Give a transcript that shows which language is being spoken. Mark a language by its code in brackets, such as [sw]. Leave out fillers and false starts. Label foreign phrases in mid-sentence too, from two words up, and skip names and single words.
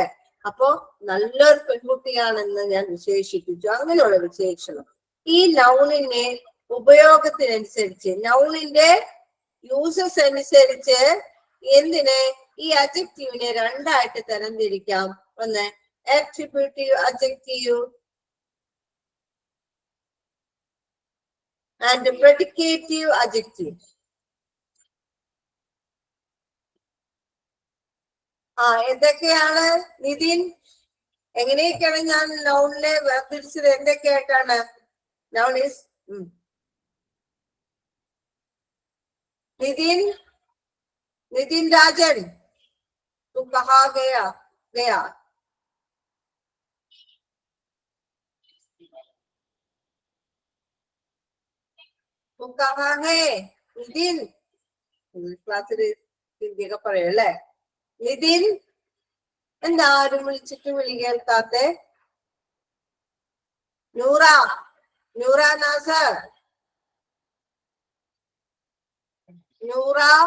[ml] അപ്പോ നല്ലൊരു പെൺകുട്ടിയാണെന്ന് ഞാൻ വിശേഷിപ്പിച്ചു. അങ്ങനെയുള്ള വിശേഷണം ഈ നൗണിന്റെ ഉപയോഗത്തിനനുസരിച്ച്, നൗണിന്റെ യൂസസ് അനുസരിച്ച് ഈ അഡ്ജക്റ്റീവിനെ രണ്ടായിട്ട് തരംതിരിക്കാം. [en] ഒന്ന് attributive adjective and predicative adjective. [ml] എന്തൊക്കെയാണ് നിതിൻ? എങ്ങനെയൊക്കെയാണ് ഞാൻ നൗണിനെ വേർതിരിച്ചത്? എന്തൊക്കെയായിട്ടാണ് [en] noun is? [hi] नितिन राजन, तू कहाँ गया? तू कहाँ है नितिन? [ml] ക്ലാസ്സിൽ ഹിന്ദിയൊക്കെ പറയല്ലേ? നിതിൻ, എന്താ ആരും വിളിച്ചിട്ട് വിളി കേൾക്കാത്തെ? നൂറ നാസർ, നൂറ.